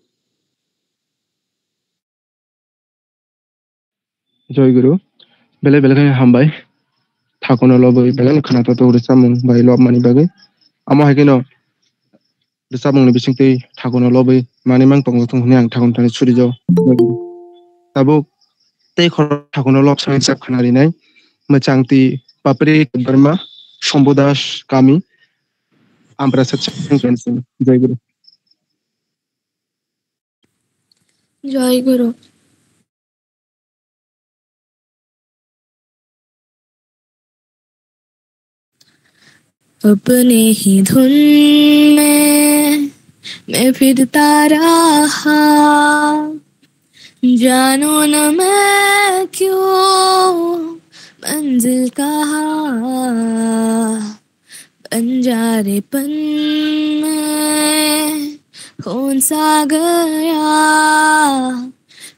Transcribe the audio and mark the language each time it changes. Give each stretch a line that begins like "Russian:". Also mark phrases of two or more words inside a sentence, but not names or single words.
Bangla: জয় গুরু
Kok Borok: bele bele kaya hambai Thakono lobai bele khanata to samung bai lob mani bagai Amo hakino samung ni bisingtei Thakono lobai mani mang tongo thung huni ang thakon tani suri jo Tabo tei khor Thakono lob sang sap khanari nai Machangti Papri Burma Shombodas Kami Ambra Satsang
Bangla: জয় গুরু জয় গুরু।
Hindi: अपने ही धुन में मैं फिरता रहा जानो न मैं क्यों मंजिल कहाँ बंजारेपन में कौन सा गया